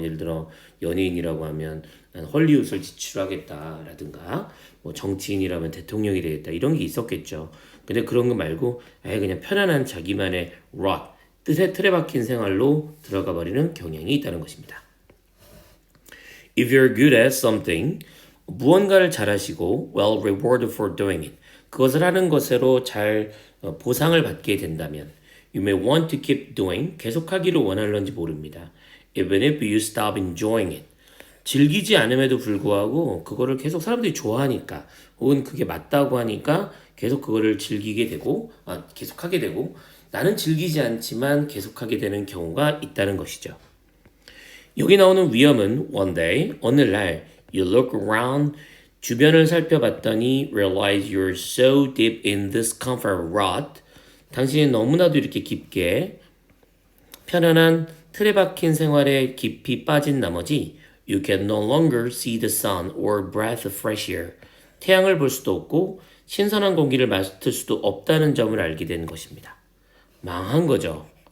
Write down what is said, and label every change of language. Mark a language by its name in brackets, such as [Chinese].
[Korean] 예를 들어 연예인이라고 하면 난 헐리우드를 진출하겠다라든가 뭐 정치인이라면 대통령이 되겠다 이런 게 있었겠죠. 근데 그런 거 말고 아예 그냥 편안한 자기만의 rot 뜻에 틀에 박힌 생활로 들어가 버리는 경향이 있다는 것입니다. [English] If you're good at something, [Korean] 무언가를 잘하시고 [English] well rewarded for doing it. [Korean] 그것을 하는 것으로 잘 보상을 받게 된다면 [English] you may want to keep doing, [Korean] 계속하기를 원할런지 모릅니다. [English] Even if you stop enjoying it. [Korean] 즐기지 않음에도 불구하고 그거를 계속 사람들이 좋아하니까 혹은 그게 맞다고 하니까 계속 그거를 즐기게 되고 계속하게 되고 나는 즐기지 않지만 계속하게 되는 경우가 있다는 것이죠. 여기 나오는 위험은 [English] one day, [Korean] 어느 날 [English] you look around, [Korean] 주변을 살펴봤더니 [English] realize you're so deep in this comfort rut, [Korean] 당신이 너무나도 이렇게 깊게 편안한 틀에 박힌 생활에 깊이 빠진 나머지 [English] you can no longer see the sun or breath of fresh air, [Korean] 태양을 볼 수도 없고 신선한 공기를 맡을 수도 없다는 점을 알게 되는 것입니다. 망한 거죠.